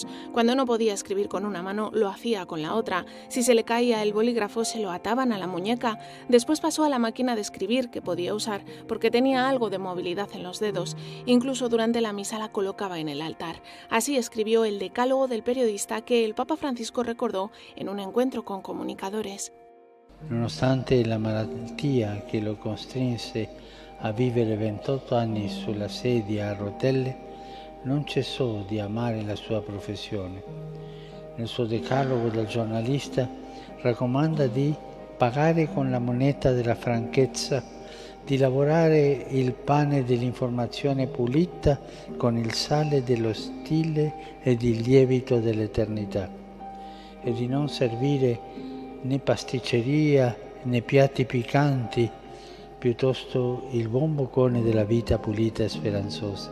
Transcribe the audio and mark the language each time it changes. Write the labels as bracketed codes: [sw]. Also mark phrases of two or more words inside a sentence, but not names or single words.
[es] Cuando no podía escribir con una mano, lo hacía con la otra. Si se le caía el bolígrafo, se lo ataban a la muñeca. Después pasó a la máquina máquina de escribir que podía usar porque tenía algo de movilidad en los dedos. Incluso durante la misa la colocaba en el altar. Así escribió el Decálogo del periodista que el Papa Francisco recordó en un encuentro con comunicadores. [it] Nonostante la malattia che lo costrinse a vivere 28 anni sulla sedia a rotelle, non cessò di amare la sua professione. Nel suo decalogo del giornalista raccomanda di pagare con la moneta della franchezza, di lavorare il pane dell'informazione pulita con il sale dello stile ed il lievito dell'eternità, e di non servire né pasticceria né piatti piccanti, piuttosto il buon boccone della vita pulita e speranzosa.